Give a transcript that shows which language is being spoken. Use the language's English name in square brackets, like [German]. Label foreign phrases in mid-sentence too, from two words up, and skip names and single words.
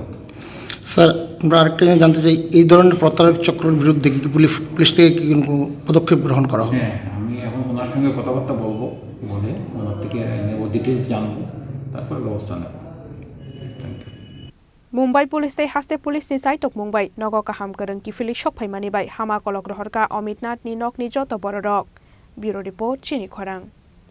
[Bangla] স্যার। আমরা আরেকটা জিনিস জানতে চাই, এই ধরনের প্রতারক চক্রের বিরুদ্ধে কি পুলিশ থেকে কি কোনো পদক্ষেপ গ্রহণ করা হবে? হ্যাঁ, আমি এখন ওনার সঙ্গে কথাবার্তা বলবো, বলে ওনার থেকে নেব, ডিটেলস জানবো, তারপর ব্যবস্থা নেব। [English] thank you. [Kok Borok] মুম্বাই পুলিশ tay haste pulis ni saitok Mumbai nogo kaham kereng ki fili sok phaimani bai hama kolok rohorka Omitnath ni nok ni joto bororok. [English] Bureau report [Kok Borok] Chini Khorang.